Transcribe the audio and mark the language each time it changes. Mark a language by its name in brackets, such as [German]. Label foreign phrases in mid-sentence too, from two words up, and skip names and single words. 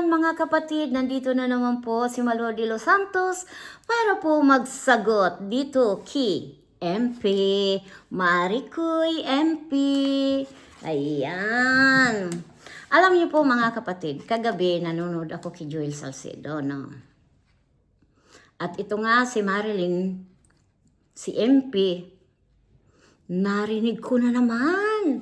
[Filipino] mga kapatid, nandito na naman po si Malo de los Santos para po magsagot dito kay MP Maricoy MP. Ayan. Alam niyo po mga kapatid, kagabi nanonood ako kay Joel Salcedo, no? At ito nga si Marilyn, si MP, narinig ko na naman.